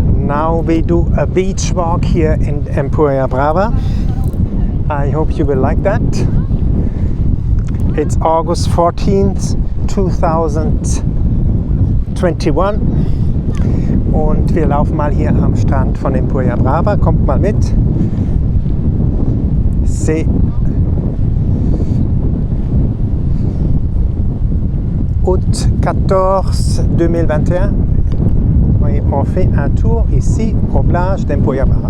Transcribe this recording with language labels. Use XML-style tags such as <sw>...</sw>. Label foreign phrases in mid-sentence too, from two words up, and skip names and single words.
<en>Now we do a beach walk here in Empuriabrava. I hope you will like that. It's August 14th, 2021</en> <de>und wir laufen mal hier am Strand von Empuriabrava. Kommt mal mit.</de> <fr>C'est août 14 2021. Et on fait un tour ici au plage d'Empuriabrava.</fr>